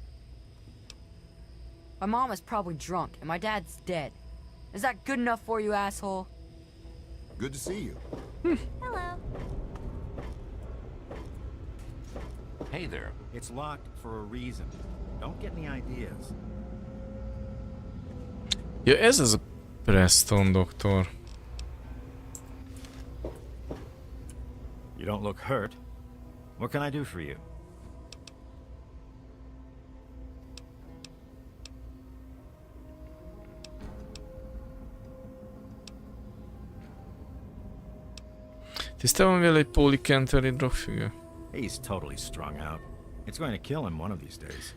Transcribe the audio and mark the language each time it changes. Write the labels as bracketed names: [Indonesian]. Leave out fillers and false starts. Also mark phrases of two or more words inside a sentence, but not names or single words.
[English] My mom is probably drunk, and my dad's dead. Is that good enough for you, asshole? Good to see you. Hello. Hey there. It's locked for a reason. Don't get any ideas. [Hungarian] Ja, ez az a Preston doktor. [English] You don't look hurt. What can I do for you? [Hungarian] Tisztában vele egy Pauli Kenteri drogfüggő. [English] He's totally strung out. It's going to kill him one of these days.